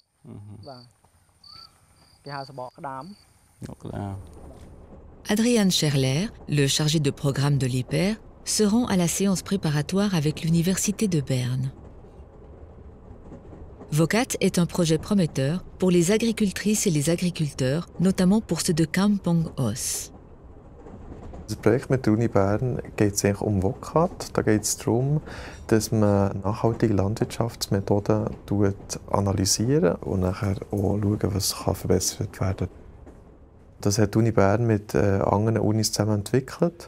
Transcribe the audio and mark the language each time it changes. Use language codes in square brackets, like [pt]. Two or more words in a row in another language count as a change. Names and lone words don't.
[fr] Adrian Scherler, le chargé de programme de l'EPER, se rend à la séance préparatoire avec l'Université de Berne. VOCAT est un projet prometteur pour les agricultrices et les agriculteurs, notamment pour ceux de Kampong Os. [de] Das Projekt mit der Uni Bern geht es eigentlich VOCAT. Da geht es darum, dass man nachhaltige Landwirtschaftsmethoden analysiert und nachher auch schauen, was verbessert werden kann. Das hat die Uni Bern mit anderen Unis zusammen entwickelt.